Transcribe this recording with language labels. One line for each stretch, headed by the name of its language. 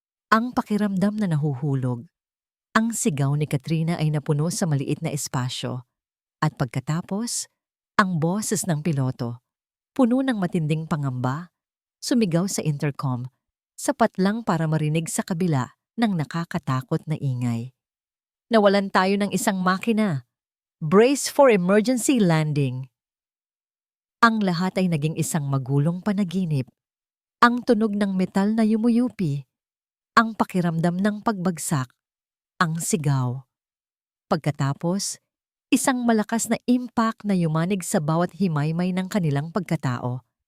Filipino: Ang pakiramdam na nahuhulog. Ang sigaw ni Katrina ay napuno sa maliit na espasyo at pagkatapos, ang boses ng piloto, puno ng matinding pangamba, sumigaw sa intercom, sapat lang para marinig sa kabila ng nakakatakot na ingay. Nawalan tayo ng isang makina.
English: Brace for emergency landing.
Filipino: Ang lahat ay naging isang magulong panaginip. Ang tunog ng metal na yumuyupi, ang pakiramdam ng pagbagsak, ang sigaw. Pagkatapos, isang malakas na impact na yumanig sa bawat himaymay ng kanilang pagkatao.